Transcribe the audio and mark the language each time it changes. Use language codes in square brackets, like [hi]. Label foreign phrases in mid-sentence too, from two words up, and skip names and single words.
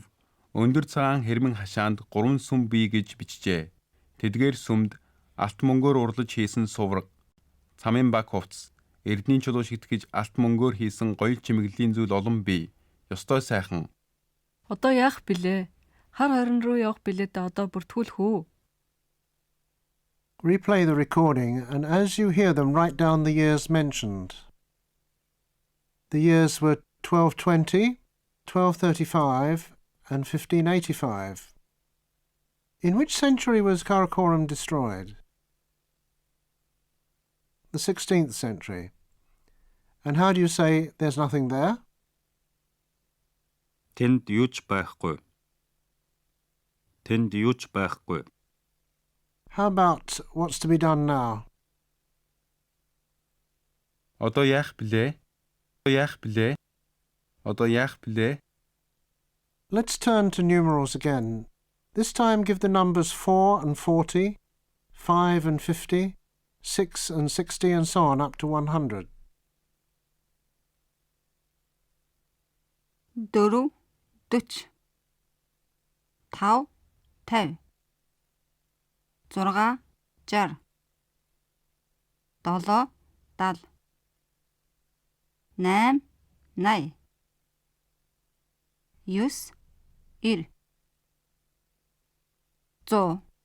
[mn] Өндөр цагаан хэрмэн хашаанд 3 сүм бий гэж бичжээ. Тэдгээр сүмд алт мөнгөөр урлаж хийсэн сувраг, цамын баг хувцас, Эрдэнийн чулуу шигтгэж алт мөнгөөр хийсэн гоёл чимэглэлийн зүйл олон бий. Ёстой сайхан. Одоо яах билээ? Хар хорин руу явах билетээ одоо бүртгүүлэх үү? [en] Replay the recording and as you hear them write down the years mentioned. The years were 1220, 1235 and 1585. In which century was Karakoram destroyed? The 16th century. And how do you say there's nothing there? [mn] Тэнд юуч байхгүй. Тэнд юуч байхгүй. [en] How about what's to be done now? [mn] Одоо яах билээ? Одоо яах билээ? Одоо яах билээ? [en] Let's turn to numerals again. This time give the numbers 4 and 40, 5 and 50, 6 and 60 and so on up to 100. 4 40 5 50 6 60 7 70 8 80 9 90 100.